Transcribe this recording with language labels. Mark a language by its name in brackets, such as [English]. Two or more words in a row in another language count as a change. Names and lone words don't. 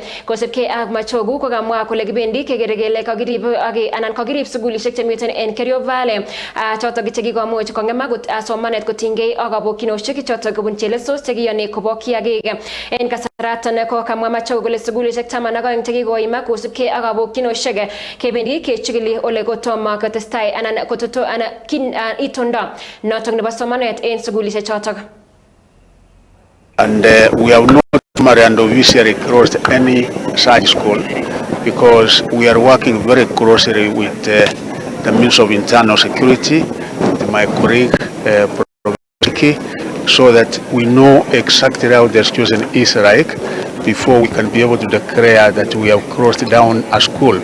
[Kalenjin] Kosubkei ak Machogu kokamwa kole kibendi kekere kele kakirib anan kakirib sugulisiek chemiten en Kerio Valley chotok chekikomuch kong'emak somanet kotinygei ak kabokyinosiek chotok kobun chelesos chekiyoni kobo kiagik. En kasaraton kokamwa Machogu kole sugulisiek 12 chekikoimak kosubkei ak kabokyinosiek kebendi kechikili ole kotomo kotestai anan kototo itondo notok nebo somanet en sugulisiek chotok. [English] And we have not formally and officially closed any such school because we are working very closely with the Ministry of Internal Security, with my colleague, so that we know exactly how the situation is like before we can be able to declare that we have closed down a school.